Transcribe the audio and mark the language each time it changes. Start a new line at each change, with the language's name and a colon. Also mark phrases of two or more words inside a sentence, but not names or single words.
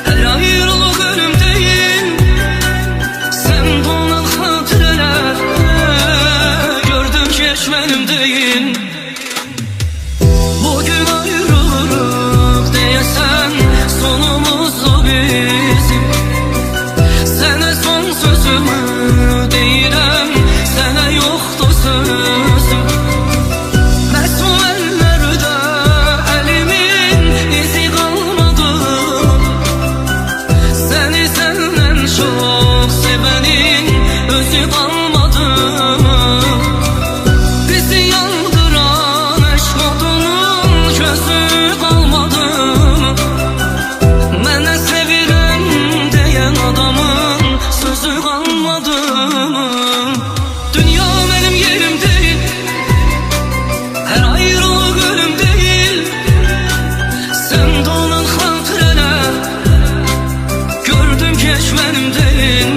Turkish: ayrılık ölüm değil, sen donan hatireler, gördüm ki hiç benim değil. Bugün ayrılık diyesen sonumuzdu bizim. Sana son sözümü deyirəm, sana yoktu sözüm.
Azerbaijani: Məsul əllərdə əlimin izi qalmadı. Səni səndən çox sevənin özü qalmadı. Bizi yandıran eşq odunun közü qalmadı. Mənə sevirəm deyən adamın sözü qalmadı.
Turkish: Dünya benim yerim değil, her ayrılık ölüm değil, sen donan hatıreler, gördüm ki hiç benim değil.